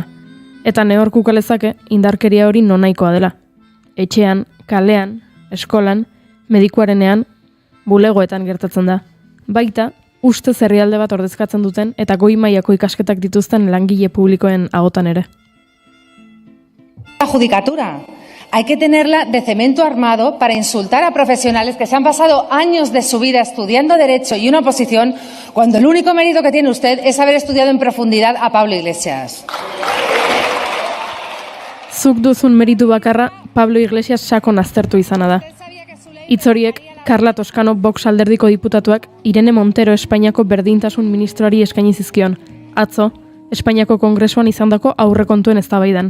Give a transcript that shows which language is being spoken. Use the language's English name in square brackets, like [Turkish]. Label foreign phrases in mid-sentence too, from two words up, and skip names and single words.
[Basque] Eta nehorkuka lezake indarkeria hori nonaikoa dela. Etxean, kalean, eskolan, medikuarenean, bulegoetan gertatzen da. Baita, ustez herrialde bat ordezkatzen duten eta goi mailako ikasketak dituzten langile publikoen ahotan ere. [Spanish] La judicatura. Hay que tenerla de cemento armado para insultar a profesionales que se han pasado años de su vida estudiando Derecho y una oposición, cuando el único mérito que tiene usted es haber estudiado en profundidad a Pablo Iglesias. [Basque] Zuk duzun meritu bakarra Pablo Iglesias sakon aztertu izana da. Hitz horiek Carla Toscano Vox alderdiko diputatuak Irene Montero Espainiako berdintasun ministroari eskaini zizkion, atzo, Espainiako Kongresuan izandako aurrekontuen eztabaidan.